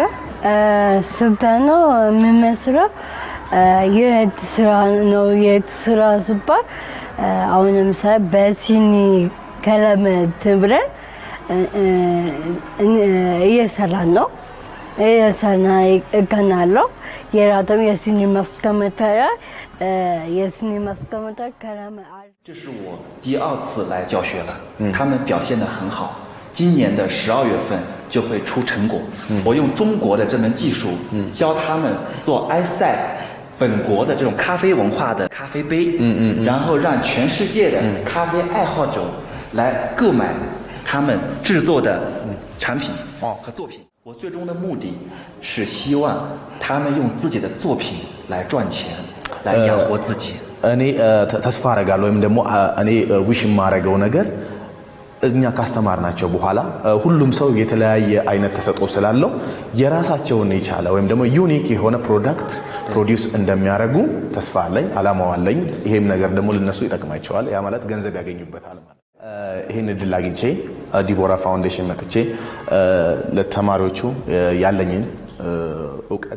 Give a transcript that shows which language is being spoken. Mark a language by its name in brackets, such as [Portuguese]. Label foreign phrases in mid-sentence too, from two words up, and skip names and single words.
[Amharic] ስልጠናው የሚመስለው የእጅ ስራ ነው። የእጅ ስራ ሲባል አሁን ለምሳሌ በሲኒ ቀለም ብለን እየሰራን ነው። እየሰራን ይገኛለሁ። የራተም የሲኒ ማስቀመጫ የሲኒ ማስቀመጫ ቀለም [Chinese] 这是我第二次来教学了，他们表现得很好。今年的12月份就会出成果。我用中国的这门技术教他们做埃塞本国的这种咖啡文化的咖啡杯，然后让全世界的咖啡爱好者来购买他们制作的产品和作品。我最终的目的是希望他们用自己的作品来赚钱，来养活自己。 [Amharic] እኔ ተስፋ አረጋለሁ ወይም ደግሞ እኔ ዊሽ ማረጋው ነገር እኛ ካስተማርናቸው በኋላ ሁሉም ሰው የተለያየ አይነት ተሰጥኦ ስላለው የራሳቸውን የቻለ ወይም ደግሞ ዩኒክ የሆነ [English] product produce [Amharic] እንደሚያደርጉ ተስፋ አለኝ፣ አላማው አለኝ። ይሄም ነገር ደግሞ ለነሱ ይጠቅማቸዋል። ያ ማለት ገንዘብ ያገኙበታል ማለት። ይሄን እድል አግኝቼ ዲቦራ ፋውንዴሽን መጥቼ ለተማሪዎቹ ያለኝን ዕውቀት